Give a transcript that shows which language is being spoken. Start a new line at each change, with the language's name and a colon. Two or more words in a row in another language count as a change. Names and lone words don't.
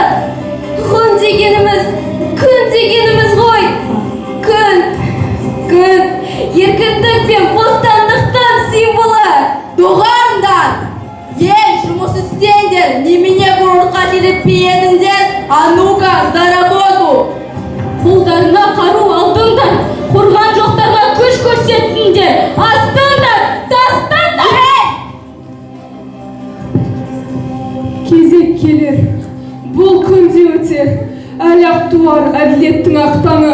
Kazakh: Ғұн дегеніміз, күн дегеніміз ғой. Күн, еркіндік пен бостандықтың символы. Доғарыңдар! Ел жұмыс істеңдер, немене құрылқа телеппейедіңдер,
Russian: а ну-ка, за работу!
Kazakh: Қолдарына қару алдыңдар, қорған жоқтарға күш көрсеттіңдер, астыңдар, тастыңдар! Кезек келер. Бұл күнде өтер. Әлі-ақ туар әділеттің ақтаңы.